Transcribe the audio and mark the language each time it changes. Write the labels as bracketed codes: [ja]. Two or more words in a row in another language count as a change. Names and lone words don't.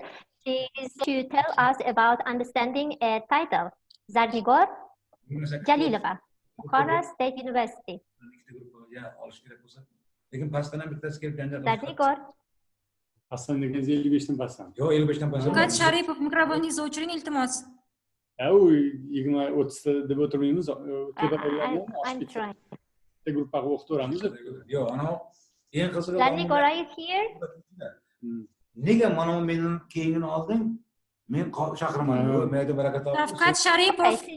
[en] She is to tell us about understanding a title. Zarnigor Jalilova, Bukhara State University. Zarnigor. Шавкат Шарипов, [uz] микрофоningizni o'chiring, iltimos. [en] I'm trying. Zarnigor, are you here? Шавкат Шарипов.